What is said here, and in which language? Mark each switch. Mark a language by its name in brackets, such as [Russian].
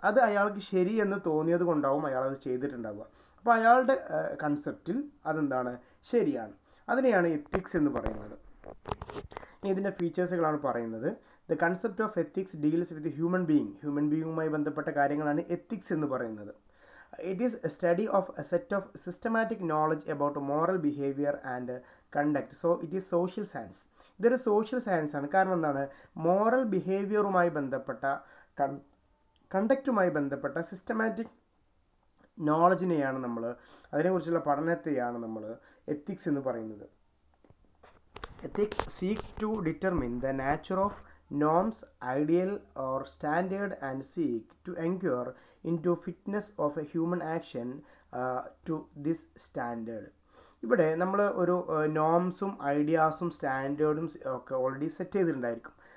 [Malayalam] അത് അയാൾക്ക് ശരിയെന്ന് തോന്നിയത് കൊണ്ടാവും അയാൾ അത് ചെയ്തിട്ടുണ്ടാവുക. അപ്പോൾ അയാളുടെ കൺസെപ്റ്റിൽ അതെന്താണ്, ശരിയാണ്. അതിനെയാണ് എത്തിക്സ് എന്ന് പറയുന്നത്. ഇതിൻ്റെ ഫീച്ചേഴ്സുകളാണ് പറയുന്നത്. [English] the concept of ethics deals with human ബീയിങ്ങുമായി [Malayalam] ബന്ധപ്പെട്ട കാര്യങ്ങളാണ് എത്തിക്സ് എന്ന് പറയുന്നത്. [English] It is a study of a set of systematic knowledge about moral behavior and conduct. So it is social science. [Malayalam] ഇതൊരു സോഷ്യൽ സയൻസ് ആണ്. കാരണം എന്താണ്, മോറൽ ബിഹേവിയറുമായി ബന്ധപ്പെട്ട കണ്ടക്റ്റുമായി ബന്ധപ്പെട്ട സിസ്റ്റമാറ്റിക് നോളജിനെയാണ് അതിനെക്കുറിച്ചുള്ള പഠനത്തെയാണ് നമ്മൾ എത്തിക്സ് എന്ന് പറയുന്നത്. [English] Ethics seek to determine the nature of norms, ideal or standard and seek to inquire into fitness of a human action to this standard. [Malayalam] ഇവിടെ നമ്മൾ ഒരു നോംസും ഐഡിയാസും സ്റ്റാൻഡേർഡും ഒക്കെ ഓൾറെഡി സെറ്റ് ചെയ്തിട്ടുണ്ടായിരിക്കും.